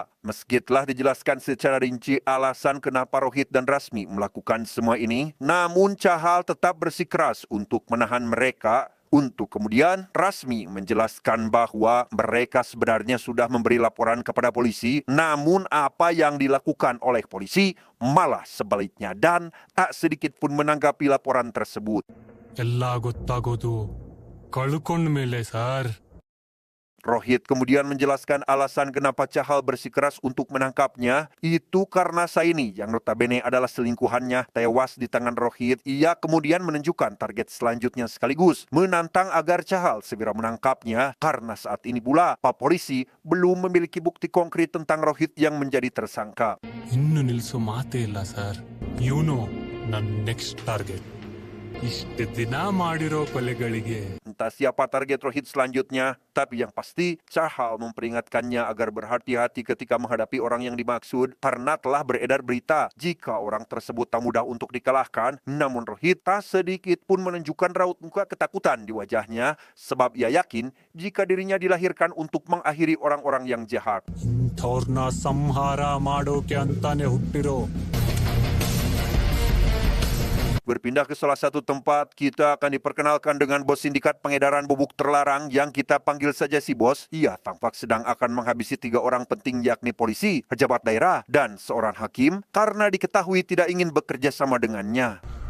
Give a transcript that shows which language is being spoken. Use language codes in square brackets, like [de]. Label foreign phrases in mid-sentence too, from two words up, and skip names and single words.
[id] Meski telah dijelaskan secara rinci alasan kenapa Rohit dan Rasmi melakukan semua ini, namun Cahal tetap bersikeras untuk menahan mereka. Untuk kemudian Rasmi menjelaskan bahwa mereka sebenarnya sudah memberi laporan kepada polisi, namun apa yang dilakukan oleh polisi malah sebaliknya dan tak sedikit pun menanggapi laporan tersebut. [kn] ಎಲ್ಲ ಗೊತ್ತಾಗೋದು ಕಳ್ಕೊಂಡ ಮೇಲೆ ಸರ್. [id] Rohit kemudian menjelaskan alasan kenapa Cahal bersikeras untuk menangkapnya, itu karena Saini yang notabene adalah selingkuhannya tewas di tangan Rohit. Ia kemudian menunjukkan target selanjutnya sekaligus menantang agar Cahal segera menangkapnya karena saat ini pula Pak Polisi belum memiliki bukti konkret tentang Rohit yang menjadi tersangka. [kn] ಇನ್ನು ನಿಲ್ಸೋ ಮಾತೇ ಇಲ್ಲ ಸರ್. ಇವನು ನನ್ನ [en] next target. [kn] ಇಷ್ಟು ದಿನ ಮಾಡಿರೋ ಕೊಲೆಗಳಿಗೆ [id] Entah siapa target Rohit selanjutnya, tapi yang pasti Cahal memperingatkannya agar berhati-hati ketika menghadapi orang yang dimaksud karena telah beredar berita jika orang tersebut tak mudah untuk dikalahkan. Namun Rohit tak sedikit pun menunjukkan raut muka ketakutan di wajahnya sebab ia yakin jika dirinya dilahirkan untuk mengakhiri orang-orang yang jahat. [kn] ಇಂಥವ್ರನ್ನ ಸಂಹಾರ ಮಾಡೋಕೆ ಅಂತಾನೆ ಹುಟ್ಟಿರೋ. [id] Berpindah ke salah satu tempat, kita akan diperkenalkan dengan bos sindikat pengedaran bubuk terlarang yang kita panggil saja si bos. Ia tampak sedang akan menghabisi 3 orang penting yakni polisi, pejabat daerah, dan seorang hakim karena diketahui tidak ingin bekerja sama dengannya.